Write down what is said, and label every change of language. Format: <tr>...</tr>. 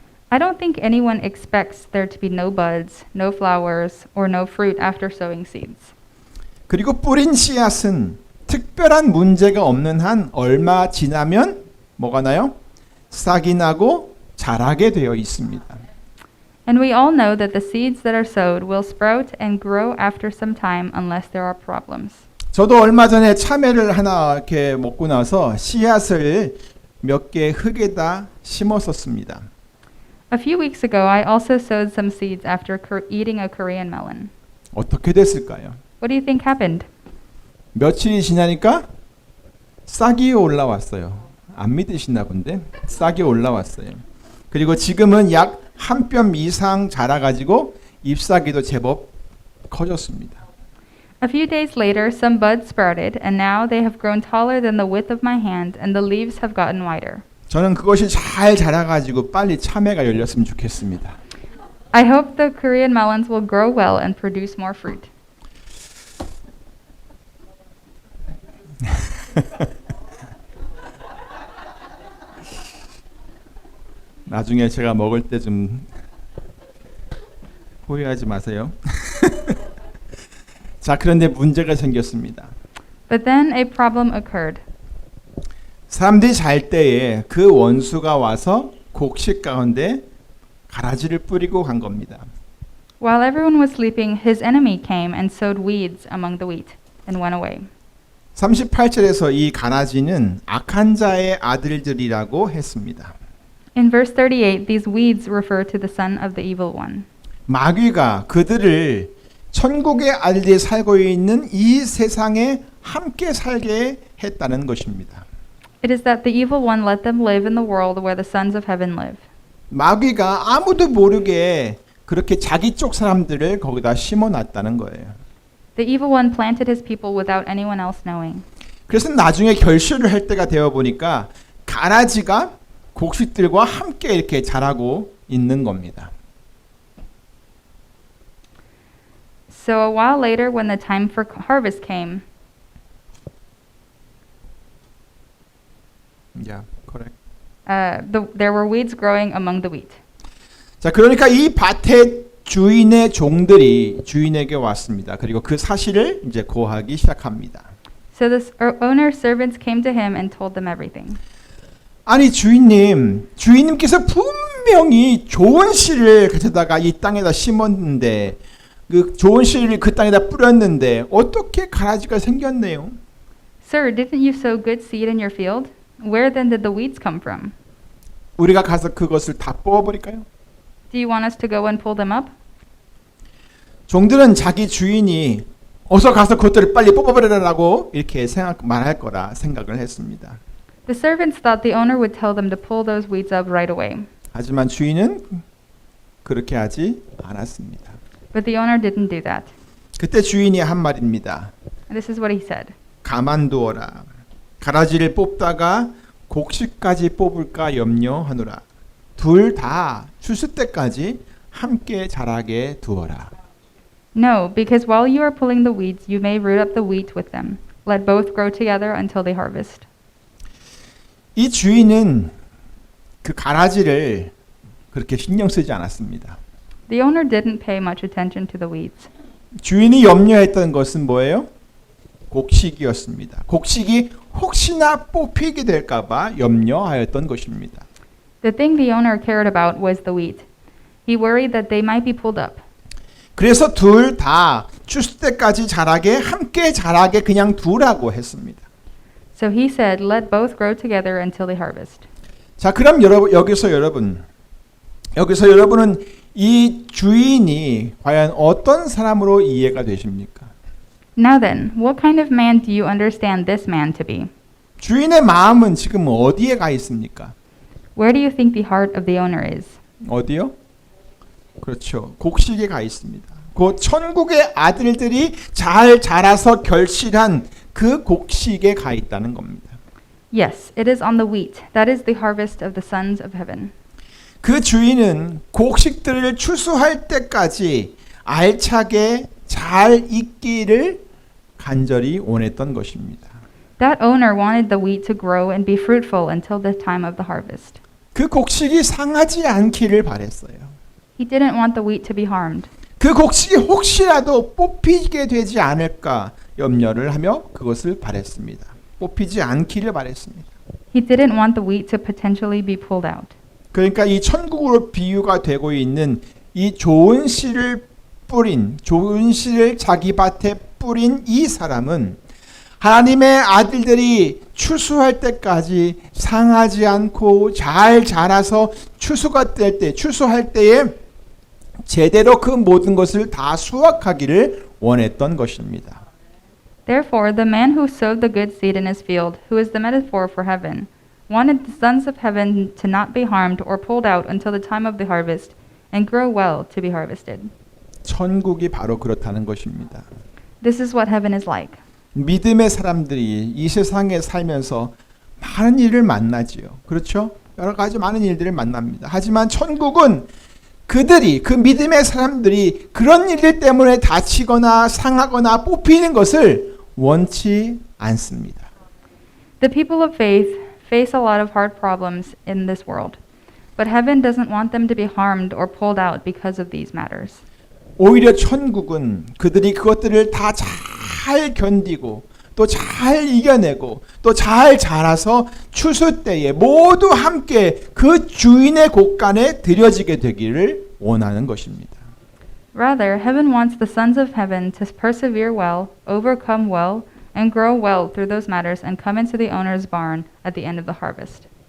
<en>I don't think anyone expects there to be no buds, no flowers, or no fruit after sowing seeds.</en> <ko>그리고 뿌린 씨앗은 특별한 문제가 없는 한 얼마 지나면 뭐가 나요? 싹이 나고 자라게 되어 있습니다.</ko> <en>And we all know that the seeds that are sowed will sprout and grow after some time unless there are problems.</en> <ko>저도 얼마 전에 참외를 하나 이렇게 먹고 나서 씨앗을 몇 개 흙에다 심었었습니다.</ko> <en>A few weeks ago, I also sowed some seeds after eating a Korean melon.</en> <ko>어떻게 됐을까요?</ko> <en>What do you think happened?</en> <ko>며칠이 지나니까 싹이 올라왔어요. 안 믿으시나 본데 싹이 올라왔어요. 그리고 지금은 약 한 뼘 이상 자라가지고 잎사귀도 제법 커졌습니다.</ko> <en>A few days later, some buds sprouted, and now they have grown taller than the width of my hand, and the leaves have gotten wider.</en> <ko>저는 그것이 잘 자라가지고 빨리 참외가 열렸으면 좋겠습니다.</ko> <en>I hope the Korean melons will grow well and produce more fruit.</en> <ko>나중에 제가 먹을 때 좀 후회하지 마세요. 자, 그런데 문제가 생겼습니다.</ko> <en>But then a problem occurred.</en> <ko>사람들이 잘 때에 그 원수가 와서 곡식 가운데 가라지를 뿌리고 간 겁니다.</ko> <en>While everyone was sleeping, his enemy came and sowed weeds among the wheat and went away.</en> <ko>38절에서 이 가라지는 악한 자의 아들들이라고 했습니다.</ko> <en>In verse 38, these weeds refer to the son of the evil one.</en> <ko>마귀가 그들을 천국의 아들들이 살고 있는 이 세상에 함께 살게 했다는 것입니다.</ko> <en>It is that the evil one let them live in the world where the sons of heaven live.</en> <ko>마귀가 아무도 모르게 그렇게 자기 쪽 사람들을 거기다 심어놨다는 거예요.</ko> <en>The evil one planted his people without anyone else knowing.</en> <ko>그래서 나중에 결실을 할 때가 되어 보니까 가라지가 곡식들과 함께 이렇게 자라고 있는 겁니다.</ko> <en>So a while later, when the time for harvest came, Yeah, correct. there were weeds growing among the wheat.</en> <ko>자, 그러니까 이 밭의 주인의 종들이 주인에게 왔습니다. 그리고 그 사실을 이제 고하기 시작합니다.</ko> <en>So the owner's servants came to him and told them everything.</en> <ko>아니 주인님께서 분명히 좋은 씨를 가져다가 이 땅에다 심었는데 그 좋은 씨를 그 땅에다 뿌렸는데 어떻게 가라지가 생겼네요?</ko> <en>Sir, didn't you sow good seed in your field? Where then did the weeds come from?</en> <ko>우리가 가서 그것을 다 뽑아버릴까요?</ko> <en>Do you want us to go and pull them up?</en> <ko>종들은 자기 주인이 어서 가서 그것들을 빨리 뽑아버리라고 이렇게 말할 거라 생각을 했습니다.</ko> <en>The servants thought the owner would tell them to pull those weeds up right away.</en> <ko>하지만 주인은 그렇게 하지 않았습니다.</ko> <en>But the owner didn't do that.</en> <ko>그때 주인이 한 말입니다.</ko> <en>And this is what he said.</en> <ko>가만두어라. 가라지를 뽑다가 곡식까지 뽑을까 염려하노라. 둘 다 추수 때까지 함께 자라게 두어라.</ko> <en>No, because while you are pulling the weeds, you may root up the wheat with them. Let both grow together until they harvest.</en> <ko>이 주인은 그 가라지를 그렇게 신경 쓰지 않았습니다.</ko> <en>The owner didn't pay much attention to the weeds.</en> <ko>주인이 염려했던 것은 뭐예요? 곡식이었습니다. 곡식이 혹시나 뽑히게 될까봐 염려하였던 것입니다.</ko> <en>The thing the owner cared about was the wheat. He worried that they might be pulled up.</en> <ko>그래서 둘 다 추수 때까지 자라게 함께 자라게 그냥 두라고 했습니다.</ko> <en>So he said, let both grow together until they harvest.</en> <ko>자, 그럼 여기서 여러분은 이 주인이 과연 어떤 사람으로 이해가 되십니까?</ko> <en>Now then, what kind of man do you understand this man to be?</en> <ko>주인의 마음은 지금 어디에 가 있습니까?</ko> <en>Where do you think the heart of the owner is?</en> <ko>어디요? 그렇죠. 곡식에 가 있습니다. 그 천국의 아들들이 잘 자라서 결실한 그 곡식에 가 있다는 겁니다.</ko> <en>Yes, it is on the wheat. That is the harvest of the sons of heaven.</en> <ko>그 주인은 곡식들을 추수할 때까지 알차게 잘 익기를 간절히 원했던 것입니다.</ko> <en>That owner wanted the wheat to grow and be fruitful until the time of the harvest.</en> <ko>그 곡식이 상하지 않기를 바랬어요.</ko> <en>He didn't want the wheat to be harmed.</en> <ko>그 곡식이 혹시라도 뽑히게 되지 않을까 염려를 하며 그것을 바랬습니다. 뽑히지 않기를 바랬습니다.</ko> <en>He didn't want the wheat to potentially be pulled out.</en> <ko>그러니까 이 천국으로 비유가 되고 있는 이 좋은 씨를 좋은 씨를 자기 밭에 뿌린 이 사람은 하나님의 아들들이 추수할 때까지 상하지 않고 잘 자라서 추수할 때에 제대로 그 모든 것을 다 수확하기를 원했던 것입니다.</ko> <en>Therefore, the man who sowed the good seed in his field, who is the metaphor for heaven, wanted the sons of heaven to not be harmed or pulled out until the time of the harvest, and grow well to be harvested.</en> <ko>천국이 바로 그렇다는 것입니다.</ko> <en>This is what heaven is like.</en> <ko>믿음의 사람들이 이 세상에 살면서 많은 일을 만나지요. 그렇죠? 여러 가지 많은 일들을 만납니다. 하지만 천국은 그 믿음의 사람들이 그런 일들 때문에 다치거나 상하거나 뽑히는 것을 원치 않습니다.</ko> <en>The people of faith face a lot of hard problems in this world, but heaven doesn't want them to be harmed or pulled out because of these matters.</en> <ko>오히려 천국은 그들이 그것들을 다 잘 견디고 또 잘 이겨내고 또 잘 자라서 추수 때에 모두 함께 그 주인의 곳간에 들여지게 되기를 원하는 것입니다.</ko> <en>Rather, heaven wants the sons of heaven to persevere well, overcome well, and grow well through those matters and come into the owner's barn at the end of the harvest.</en>